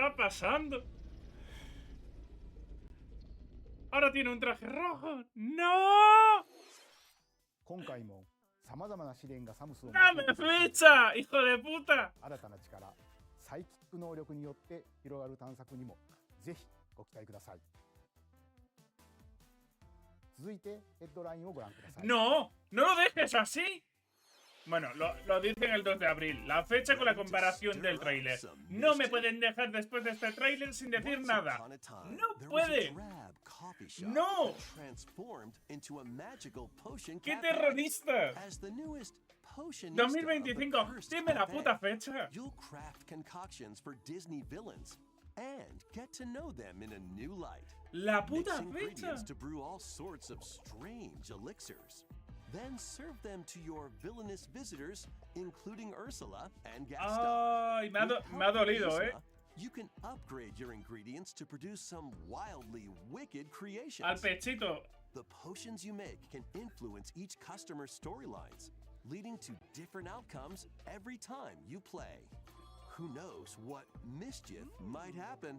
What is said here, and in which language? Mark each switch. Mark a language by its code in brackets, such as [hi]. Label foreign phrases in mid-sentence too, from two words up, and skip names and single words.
[es] pasando? Ahora tiene un traje rojo. ¡No! [ja] 今回もさまざまな試練がサムスを [es] ¡Dame fecha, hijo de puta! [ja] 新たな力、サイキック能力によって広がる探索にもぜひご期待ください。続いてヘッドラインをご覧ください。 [es] ¡No! ¡No lo dejes así! Bueno, lo dicen el 2 de abril. La fecha con la comparación del tráiler. No me pueden dejar después de este tráiler sin decir nada. ¡No puede! ¡No! ¡Qué terrorista! 2025. Dime la puta fecha. [en] You'll craft concoctions for Disney villains and get to know them in a new light. [es] La puta [en] Mix [es] fecha. [en] ingredients to brew all sorts of strange elixirs. Then serve them to your villainous visitors, including Ursula and Gaston. [es] Ay, me ha dolido, eh. [en] You can upgrade your ingredients to produce some wildly wicked creations. [es] Al pechito. [en] The potions you make can influence each customer's storylines, leading to different outcomes every time you play. Who knows what mischief might happen?